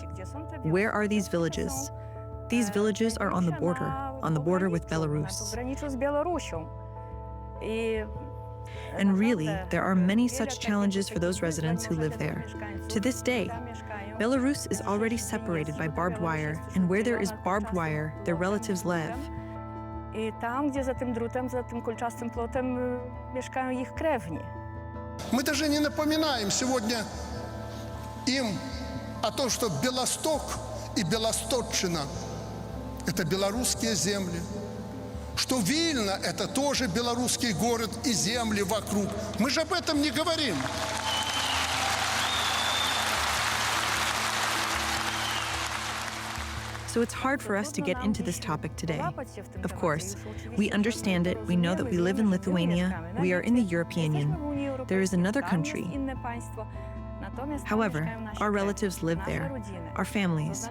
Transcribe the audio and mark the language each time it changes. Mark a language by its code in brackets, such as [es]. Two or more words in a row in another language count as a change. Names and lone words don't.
[en] Where are these villages? These villages are on the border with Belarus. And really, there are many such challenges for those residents who live there. To this day, Belarus is already separated by barbed wire, and where there is barbed wire, their relatives live. [pl] I tam, gdzie za tym drutem, za tym kolczastym plotem mieszkają ich krewni. [ru] Мы даже не напоминаем сегодня им о том, что Белосток и Белосточчина – это белорусские земли, что Вильна – это тоже белорусский город и земли вокруг. Мы же об этом не говорим. [en] So it's hard for us to get into this topic today. Of course, we understand it, we know that we live in Lithuania, we are in the European Union. There is another country. However, our relatives live there, our families.